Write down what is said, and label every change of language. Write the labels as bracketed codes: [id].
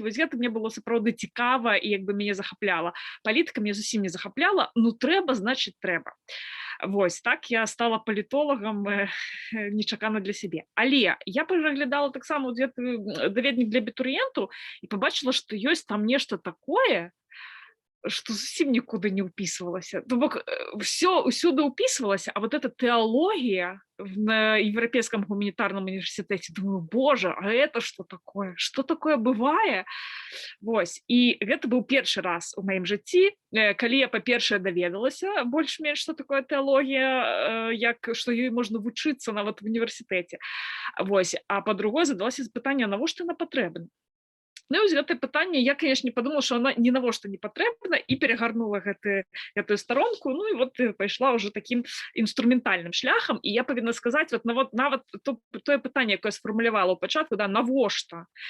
[be] Вось гэта мне было сапраўды цікава, і як бы мяне захапляла. Палітыка мне зусім не захапляла, ну трэба, значыць трэба. Вось, так я стала палітолагам нечакана для сябе. Але я пераглядала таксама даведнік для абітурыентаў і побачила, што ёсць там нешта такое, што зусім нікуды не ўпісвалася. То бок, все ўсюды ўпісвалася, [ru] а вот эта тэалогія на Европейском гуманитарном университете, думаю, боже, а это что такое? Что такое бывае? [be] Вось, і гэта быў першы раз у маім жыцці, калі я, па-першае, даведалася больш-менш, што такое тэалогія, што ёй можна вучыцца нават в універсітэце. Вось, а па-другое, задалася пытанне, навошта яна патрэбна? Ну, і вось гэтае пытанне, я, [ru] конечно, подумала, [be] што она ні навошта не патрэбна, і перагарнула гэтую старонку, ну і вот пайшла ўжо такім інструментальным шляхам, і я павінна сказаць, нават тое пытанне, якое сфармулявала ў пачатку, да, навошта?